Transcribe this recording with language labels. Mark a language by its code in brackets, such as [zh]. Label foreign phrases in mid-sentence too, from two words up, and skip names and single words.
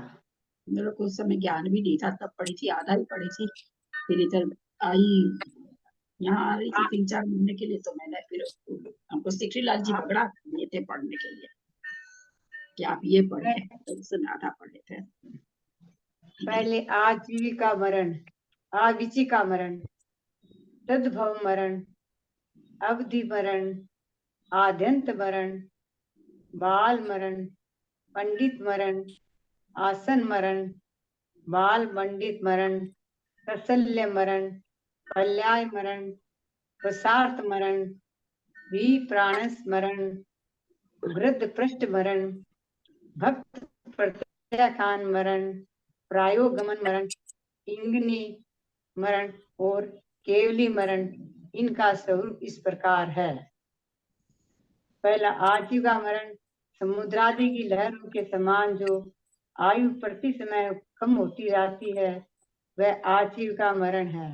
[hi] मेरे को उस समय ज्ञान भी नहीं था, तब पढ़ी थी, आधा ही पढ़ी थी। फिर इधर आई, यहाँ आ रही थी 3-4 महीने के लिए, तो मैंने फिर हमको सिकरी लाल जी पकड़ा दिए थे पढ़ने के लिए कि आप ये पढ़े, तो उसमें आधा पढ़े थे। पहले आजीविका मरण, आविचिका मरण, तद्भव मरण, अवधि मरण, आद्यंत मरण, बाल मरण, पंडित मरण, आसन मरण, बाल पंडित मरण, प्रसल्य मरण, पर्याय मरण, प्रसार्थ मरण, विप्राणस मरण, वृद्ध पृष्ठ मरण, भक्त प्रत्याखान मरण, प्रायोगमन मरण, इंगनी मरण और केवली मरण। इनका स्वरूप इस प्रकार है। पहला आजीविका मरण, समुद्रादि की लहरों के समान जो आयु प्रति समय कम होती जाती है, वह आजीविका मरण है।